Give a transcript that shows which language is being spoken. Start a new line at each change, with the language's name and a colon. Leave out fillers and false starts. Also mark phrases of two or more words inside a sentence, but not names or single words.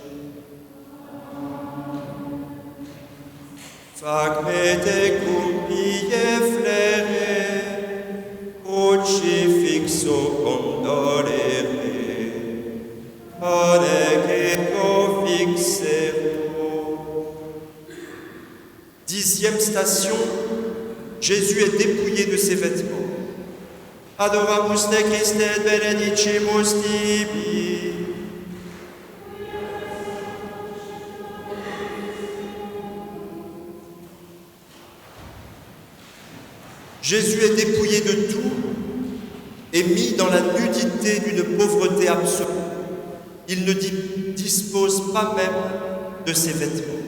Latin: Fac me tecum pie flere, crucifixo condolere, anec ego fixero.
French: 10e station, Jésus est dépouillé de ses vêtements.
Latin: Adoramus te Christe et benedicimus tibi.
French: Jésus est dépouillé de tout et mis dans la nudité d'une pauvreté absolue. Il ne dispose pas même de ses vêtements.